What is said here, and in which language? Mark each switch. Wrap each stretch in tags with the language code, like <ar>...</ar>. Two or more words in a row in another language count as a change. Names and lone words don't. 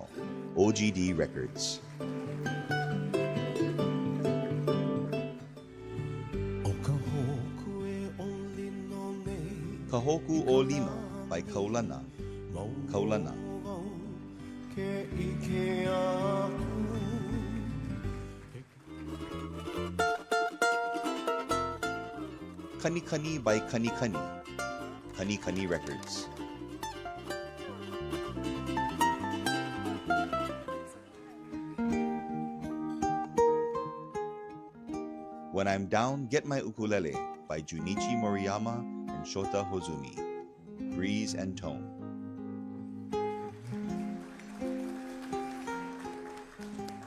<en>OGD Records. Kahoku o Lima by Kaulana. Kaulana. Kani Kani by Kani Kani. Kani Kani Records. When I'm Down, Get My Ukulele by Junichi Moriyama and Shota Hozumi. Breeze and Tone.</en>